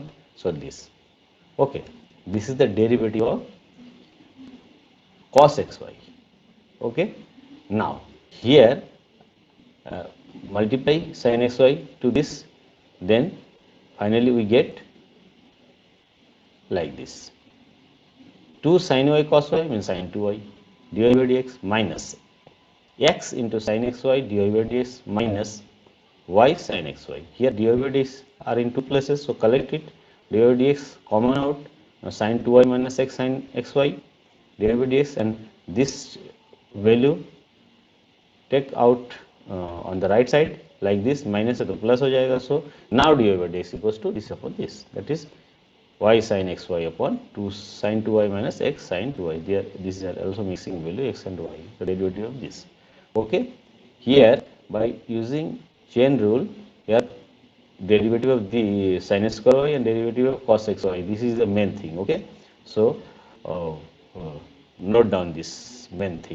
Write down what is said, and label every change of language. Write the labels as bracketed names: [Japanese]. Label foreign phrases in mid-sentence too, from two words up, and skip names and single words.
[English] So this, okay, this is the derivative of cos xy. Okay, now here multiply sin xy to this, then finally we get like this, 2 sin y cos y means sin 2y dy by dx minus x into sin xy dy by dx minus y sin xy. Here dy by dx are in two places, so collect it, dy by dx common out, now sin 2y minus x sin xy dy by dx, and this value take out on the right side like this, [Hindi] minus है तो plus हो जाएगा. [English] So now dy by dx equals to this upon this, that is y sin xy upon 2 sin 2y minus x sin 2y. There, these are also mixing value x and y, the derivative of this. Okay, here by using chain rule, here derivative of the sin square y and derivative of cos xy, this is the main thing. Okay, so note down this main thing.